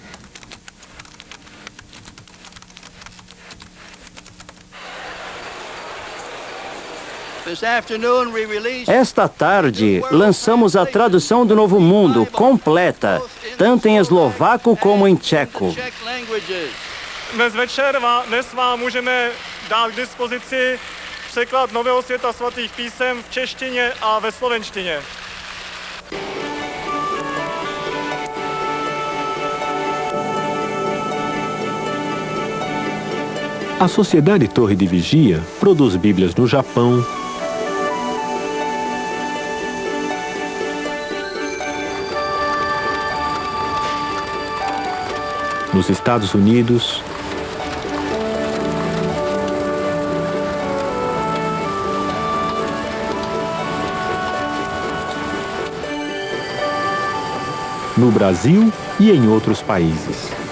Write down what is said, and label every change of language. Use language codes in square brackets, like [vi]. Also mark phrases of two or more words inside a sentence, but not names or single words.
[pt] Esta tarde, lançamos a tradução do Novo Mundo completa, tanto em eslovaco como em tcheco. [cs] Dnes vám můžeme dát k dispozici překlad Nového světa svatých písem v češtině a ve slovenštině. [pt] A Sociedade Torre de Vigia produz Bíblias no Japão, nos Estados Unidos, no Brasil e em outros países.